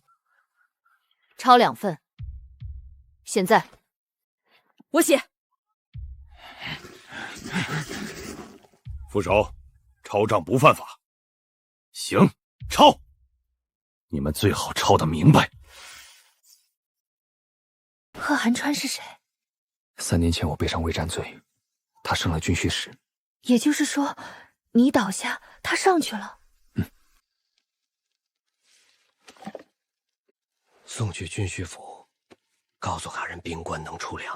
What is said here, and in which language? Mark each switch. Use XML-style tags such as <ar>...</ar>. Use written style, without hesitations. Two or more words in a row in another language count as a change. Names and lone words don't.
<zh>抄2份。現在我寫。副手，抄賬不犯法。行，抄。你們最好抄得明白。賀寒川是誰？3年前我背上偽戰罪，他升了軍需使。也就是說，你倒下，他上去了。送去軍需府， 告訴大人兵官能出粮。</zh>